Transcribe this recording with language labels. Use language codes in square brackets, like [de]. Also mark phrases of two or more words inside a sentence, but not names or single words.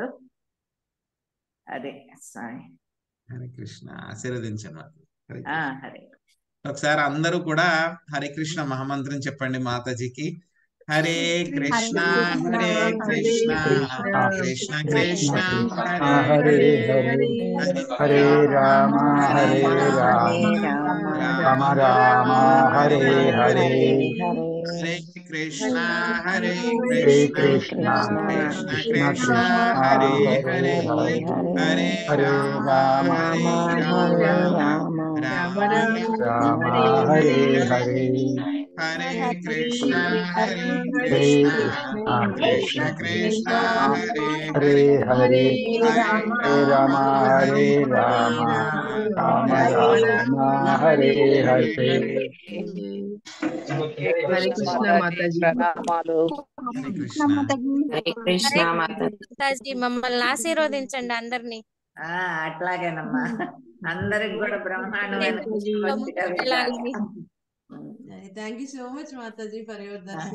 [te] అదే స్వామి. హరే కృష్ణ. ఆశీర్వదించండి. హరే కృష్ణ. హరే ఒకసారి అందరూ కూడా హరే కృష్ణ మహామంత్రం చెప్పండి మాతాజీకి. హరే కృష్ణ హరే కృష్ణ కృష్ణ కృష్ణ హరే హరే హరే హరే హరే రామ హరే రామ రామ రామ హరే హరే హరే కృష్ణ హరే హరే కృష్ణ కృష్ణ కృష్ణ కృష్ణ కృష్ణ కృష్ణ హరే హరే హరే హరే హరే హరే రామ రామ హరే హరే రామ రామ రామ రామ రామ హరే హరే హరే హరే కృష్ణ హరే హరే కృష్ణ కృష్ణ కృష్ణ కృష్ణ కృష్ణ హరే హరే హరే హరే హరే హరే రామ హరే రామ రామ రామ హరే హరే హరే కృష్ణ మాతాజీ. ప్రణామాలు. హరే కృష్ణ. హరే కృష్ణ మాతాజీ. మాతాజీ మమ్మల్ని ఆశీర్వదించండి అందరినీ. అట్లాగేనమ్మా. అందరికి కూడా బ్రహ్మాండమైన కృష్ణభక్తిగా వెళ్ళాలని. [en] Thank you so much mataji for your darshan.